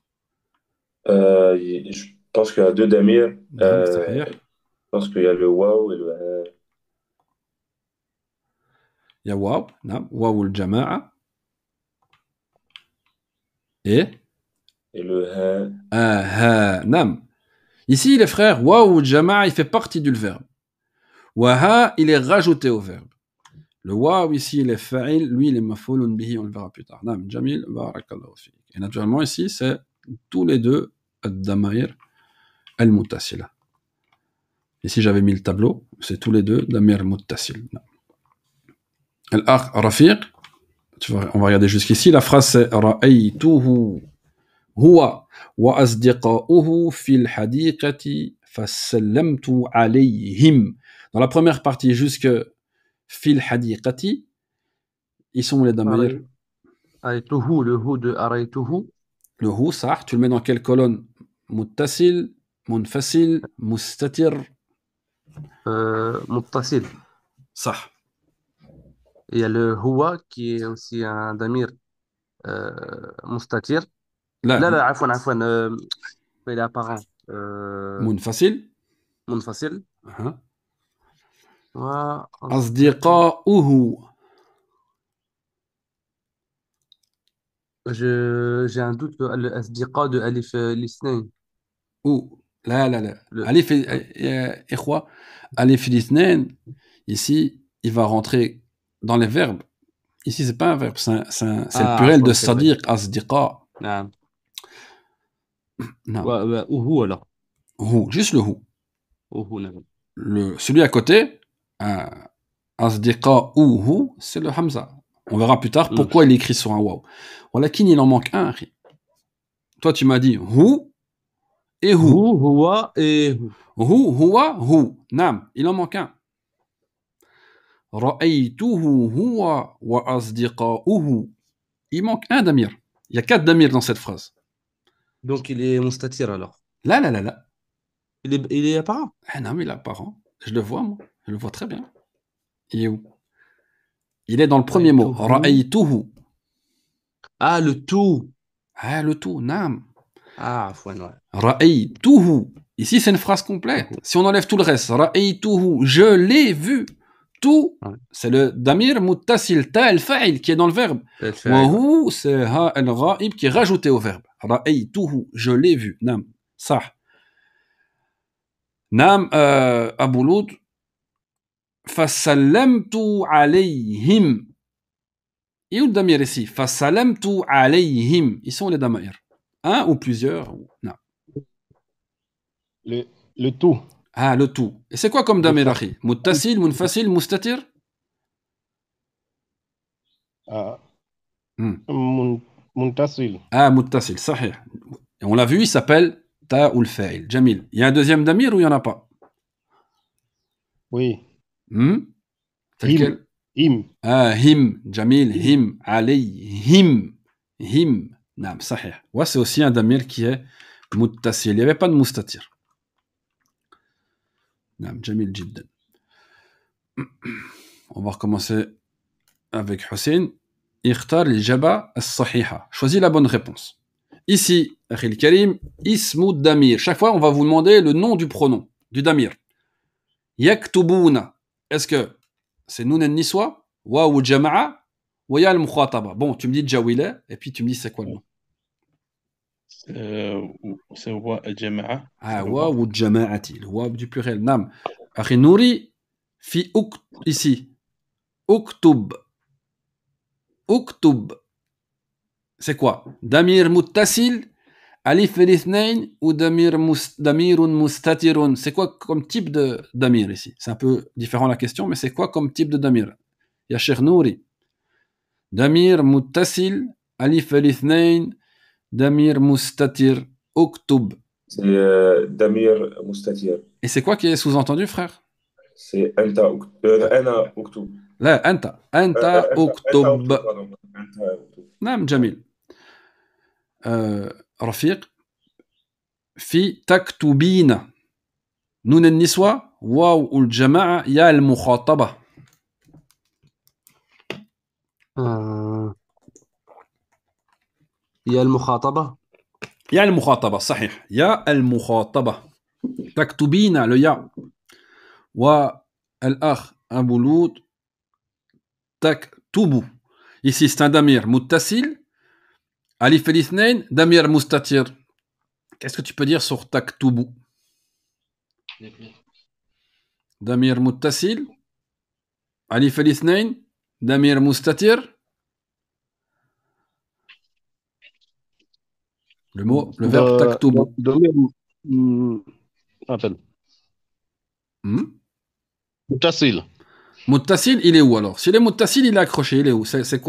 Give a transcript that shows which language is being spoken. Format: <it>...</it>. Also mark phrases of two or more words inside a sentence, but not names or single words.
<fr>Je pense qu'il y a deux damirs.</fr> <ar>نعم، صحيح.</ar> <fr>Je pense qu'il y a le waouh et le Il y a waouh. Nam. Waouh, le jama'a. Et le ha.</fr> <ar>ها. نعم.</ar> <fr>Ici, les frères, waouh, le jama'a, il fait partie du verbe. Waha, il est rajouté au verbe. Le waouh ici, il est fa'il, lui, il est</fr> <ar>مفعول به,</ar> <fr>on le verra plus tard.</fr> <ar>نعم، جميل، بارك الله فيك.</ar> <fr>Et naturellement, ici, c'est tous les deux</fr> <ar>الضمائر المتصلة.</ar> <fr>Ici, j'avais mis le tableau, c'est tous les deux</fr> <ar>الضمير المتصل. الأخ رفيق,</ar> <fr>on va regarder jusqu'ici, la phrase c'est</fr> <ar>رأيته هو وأصدقاؤه في الحديقة فسلمت عليهم.</ar> <fr>Dans la première partie, jusque</fr> <ar>في الحديقة,</ar> <fr>ils sont les damair. Araituhu, le hu de Araituhu. Le hu, ça, tu le mets dans quelle colonne?</fr> <ar>متصل، منفصل، مستتر. Muttasil.</ar> <fr>Ça. Il y a le huwa qui est aussi un</fr> <ar>ضمير مستتر. لا عفوا</ar> <fr>il est apparent.</fr> <ar>منفصل. منفصل. أصدقاؤه.</ar> <fr>j'ai un doute le أصدقاء de</fr> <ar>ألف الاثنين.</ar> <fr>Ou</fr> <ar>لا ألف يا إخوة ألف الاثنين</ar> <fr>ici il va rentrer dans les verbes. Ici c'est pas un verbe, c'est le pluriel de</fr> <ar>صديق أصدقاء. نعم.</ar> <fr>Non.</fr> <ar>وهو alors.</ar> <fr>Hu, juste le hu.</fr> <ar>نعم.</ar> <fr>Celui à côté, أصدقاؤه, c'est le hamza. On verra plus tard pourquoi il est écrit sur un waouh. ولكن il en manque un. Toi tu m'as dit hu et hu. huwa et hu.</fr> <ar>هو، هو. نعم,</ar> <fr>il en manque un.</fr> <ar>رأيته هو وأصدقاؤه.</ar> <fr>Il manque un damir. Il y a 4 damirs dans cette phrase. Donc il est mustatir alors. Là. Il est apparent. Ah non, mais il est apparent. Je le vois, moi. Je le vois très bien. Il est où? Il est dans le premier mot.</fr> <ar>رأيته.</ar> <fr>Ah, le tout. Ah, le tout, nam. Ah, ouais.</fr> <ar>رأيته.</ar> <fr>Ici, c'est une phrase complète. Si on enlève tout le reste, رأيته, je l'ai vu. Tout, c'est le</fr> <ar>ضمير متصل, تاء الفاعل</ar> <fr>qui est dans le verbe.</fr> <ar>وهو,</ar> <fr>c'est</fr> <ar>هاء الغائب</ar> <fr>qui est rajouté au verbe. رأيته, je l'ai vu.</fr> <ar>Nam, صح. Nam, Abu Loud. فسلمت عليهم.</ar> <fr>Et où le damir ici?</fr> <ar>فسلمت عليهم.</ar> <fr>Ils sont les damair. Un ou plusieurs? Non. Le tout. Ah, le tout. Et c'est quoi comme damir, akhi?</fr> <ar>متصل، منفصل، مستتر? Muntasil. Ah, متصل، صحيح.</ar> <fr>Et on l'a vu, il s'appelle ta ou le fa'il.</fr> <ar>Jamil.</ar> <fr>Il y a un deuxième damir ou il n'y en a pas? Oui. Lequel?</fr> <ar>Him. Ah, هم. جميل، هم. عليهم. Him. Naam, sahih.</ar> <fr>Ouais, c'est aussi un damir qui est muttasil. Il n'y avait pas de mustatir.</fr> <ar>نعم، جميل جدا.</ar> <fr>On va recommencer avec Hussein.</fr> <ar>اختر الإجابة الصحيحة.</ar> <fr>Choisis la bonne réponse. Ici,</fr> <ar>الأخ كريم, اسم الضمير.</ar> <fr>Chaque fois, on va vous demander le nom du pronom, du damir. Yaktubuna. Est-ce que c'est</fr> <ar>نون النسوة, واو الجماعة,</ar> <fr>ou</fr> <ar>ياء المخاطبة?</ar> <fr>Bon, tu me dis Jawila, et puis tu me dis c'est quoi le nom? C'est</fr> <ar>واو الجماعة. Ah, واو الجماعة.</ar> <fr>Le Waw du pluriel. Nam.</fr> <ar>الأخ نوري,</ar> <fr>ici.</fr> <ar>اكتب. اكتب.</ar> <fr>C'est quoi?</fr> <ar>ضمير متصل، ألف الاثنين ou ضمير مستتر?</ar> <fr>C'est quoi comme type de damir ici? C'est un peu différent la question, mais c'est quoi comme type de damir?</fr> <ar>يا شيخ نوري. ضمير متصل، ألف الاثنين، ضمير مستتر، اكتب.</ar> <fr>C'est</fr> <ar>ضمير مستتر.</ar> <fr>Et c'est quoi qui est sous-entendu, frère? C'est</fr> <ar>أنا أكتب. Là, أنت. أنت اكتب. pardon. أنت أكتب. نعم جميل. رفيق في تكتبين نون النسوة واو الجماعة يا المخاطبة. يا المخاطبة. يا المخاطبة صحيح. يا المخاطبة. تكتبين le يا. والأخ أبو لود تكتب.</ar> <fr>Ici c'est un</fr> <ar>ضمير متصل. ألف الاثنين، ضمير مستتر.</ar> <fr>Qu'est-ce que tu peux dire sur taktubu?</fr> <ar>ضمير متصل، ألف الاثنين، ضمير مستتر.</ar> <fr>Le mot, le verbe taktubu. Attends. Muttasil. Muttasil, il est où alors? Si il est muttasil, il est accroché, il est où? C'est quoi?</fr>